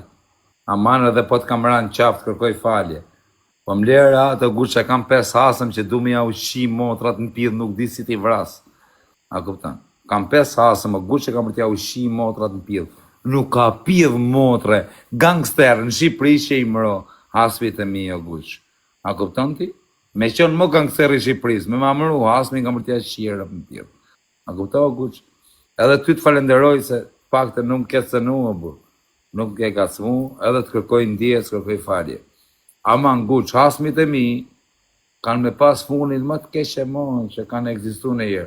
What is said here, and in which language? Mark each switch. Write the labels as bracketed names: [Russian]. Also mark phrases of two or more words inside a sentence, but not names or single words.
[Albanian] Aman edhe po të kam ranë qaftë, kërkoj falje. Po mlerë atë, Guç, kam 5 hasëm që du me ja ushi motrat në pidh, nuk di si ti vras. A kuptan? Kam 5 hasëm, o Guç, kam për t'ja ushi motrat në pidh. Nuk ka pidh motre, gangster në Shqipëri që i mëro, hasmit e mi, o Guç. A kuptan ti? Me qënë më gangster i Shqipëris, me ma mëru, hasmi kam për t'ja shqirë në pidh. A kuptan, o Guç? Edhe ty të falenderoj se pak të nuk ke cënu, o burë. Nuk ke gacmu, edhe të kërkoj ndje, të kërkoj falje. Aman, Guç, hasmit e mi, kanë me pas funit më të keqe mon që kanë egzistu në jerë.